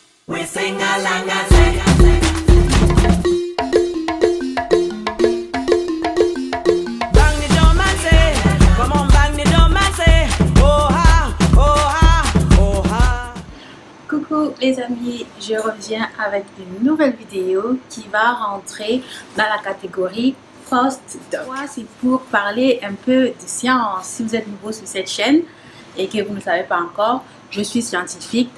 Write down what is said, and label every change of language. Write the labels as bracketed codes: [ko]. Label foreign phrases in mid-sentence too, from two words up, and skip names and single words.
[en] We sing along and say, bang the drum and say, come on bang the drum and say, oh ha, oh ha, oh ha. [fr] Coucou les amis, je reviens avec une nouvelle vidéo qui va rentrer dans la catégorie post-doc. C'est pour parler un peu de science. Si vous êtes nouveau sur cette chaîne et que vous ne savez pas encore, je suis scientifique.